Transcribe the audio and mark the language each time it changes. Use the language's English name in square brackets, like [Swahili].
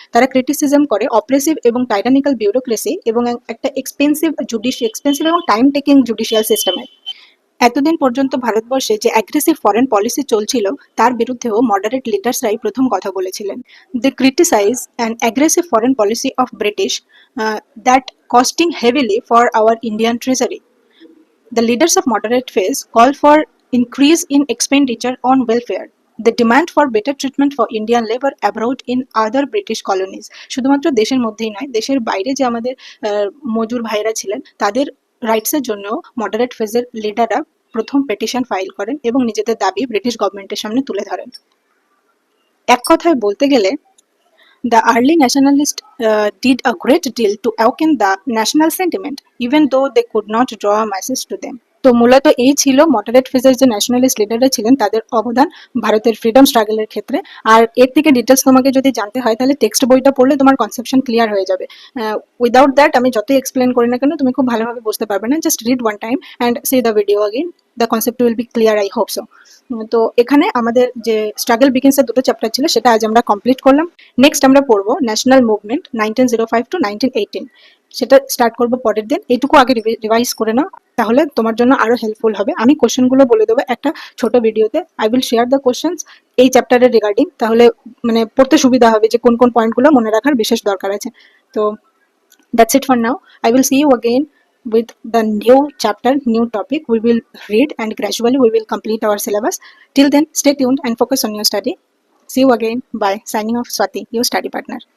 [Bangla] তারা ক্রিটিসিজম করে অপ্রেসিভ এবং টাইরানিক্যাল বিউরোক্রেসি এবং একটা এক্সপেন্সিভ এবং টাইম টেকিং জুডিশিয়াল সিস্টেমের। এতদিন পর্যন্ত ভারতবর্ষে যে অ্যাগ্রেসিভ ফরেন পলিসি চলছিল তার বিরুদ্ধেও মডারেট লিডার্সরাই প্রথম কথা বলেছিলেন। [English] They criticize an aggressive foreign policy of British that costing heavily for our Indian treasury. The leaders of moderate phase call for increase in expenditure on welfare. The demand for better treatment for Indian labor abroad in other British colonies. [Bangla] শুধুমাত্র দেশের মধ্যেই নয়, দেশের বাইরে যে আমাদের মজুর ভাইরা ছিলেন তাদের রাইটসের জন্য মডারেট ফেজের লিডাররা প্রথম পেটিশন ফাইল করেন এবং নিজেদের দাবি ব্রিটিশ গভর্নমেন্টের সামনে তুলে ধরেন। এক কথায় বলতে গেলে [English] the early nationalists did a great deal to awaken the national sentiment, even though they could not draw a message to them. [Bangla] তো মূলত এই ছিল মডারেট ফেজের যে ন্যাশনালিস্ট লিডাররা ছিলেন তাদের অবদান ভারতের ফ্রিডম স্ট্রাগলের ক্ষেত্রে। আর এর থেকে ডিটেলস তোমাকে যদি জানতে হয় তাহলে টেক্সট বইটা পড়লে তোমার কনসেপশন ক্লিয়ার হয়ে যাবে। [English] without that [Bangla] আমি যতই এক্সপ্লেন করি না কেন তুমি খুব ভালোভাবে বুঝতে পারবে না। [English] Just read one time and see the video again, the concept will be clear, I hope so. [Bangla] তো এখানে আমাদের যে স্ট্রাগল বিগিনসের দুটো চ্যাপ্টার ছিল সেটা আজ আমরা কমপ্লিট করলাম। নেক্সট আমরা পড়বো ন্যাশনাল মুভমেন্ট 1905 to 1918, সেটা স্টার্ট করবো পরের দিন। এইটুকু আগে রিভাইজ করে নাও, তাহলে তোমার জন্য আরো হেল্পফুল হবে। আমি কোশ্চেনগুলো বলে দেবো একটা ছোট ভিডিওতে। [English] I will share the questions [Bangla] এই চ্যাপ্টারের রিগার্ডিং, তাহলে মানে পড়তে সুবিধা হবে যে কোন কোন পয়েন্টগুলো মনে রাখার বিশেষ দরকার আছে। [English] তো that's it for now. I will see you again with the new chapter, new topic. We will read and gradually we will complete our syllabus. Till then, stay tuned and focus on your study. See you again. Bye. Signing off, Swati, your study partner.